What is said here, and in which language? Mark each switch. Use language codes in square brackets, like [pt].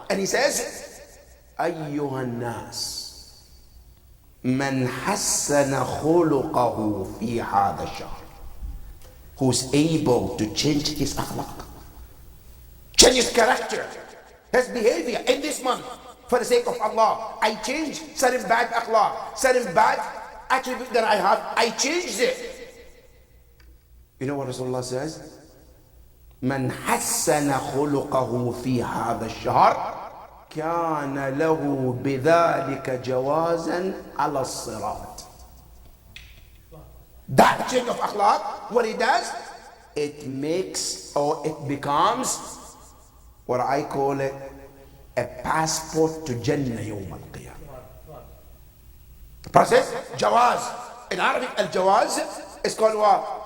[en] And he says, [ar] أيها الناس من حسن خلقه في هذا الشهر, [en] who's able to change his akhlaq, change his character, his behavior in this month for the sake of Allah. I change certain bad akhlaq, certain bad attribute that I have, I changed it. You know what Rasulullah says? [ar] من حسن خلقه في هذا الشهر كان له بذلك جوازا على الصراط. [en] That change of akhlaq, what it does, it makes or it becomes what I call it a passport to Jannah [ar] يوم القيامة. [en] Process, jawaz. In Arabic, al-jawaz is called what?